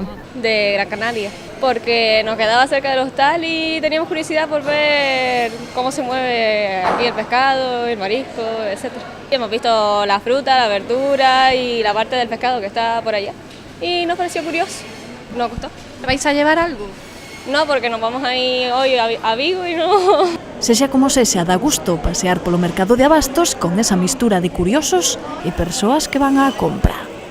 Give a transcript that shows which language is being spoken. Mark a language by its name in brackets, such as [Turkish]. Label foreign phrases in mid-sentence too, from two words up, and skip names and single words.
[Spanish] De Gran Canaria, porque nos quedaba cerca del hostal y teníamos curiosidad por ver cómo se mueve aquí el pescado, el marisco, etc. Hemos visto la fruta, la verdura y la parte del pescado que está por allá y nos pareció curioso, nos gustó. ¿Te vais a llevar algo? No, porque nos vamos a ir hoy a Vigo y no... [Galician] Sexa como sexa, dá gusto pasear polo mercado de Abastos con esa mistura de curiosos e persoas que van á compra.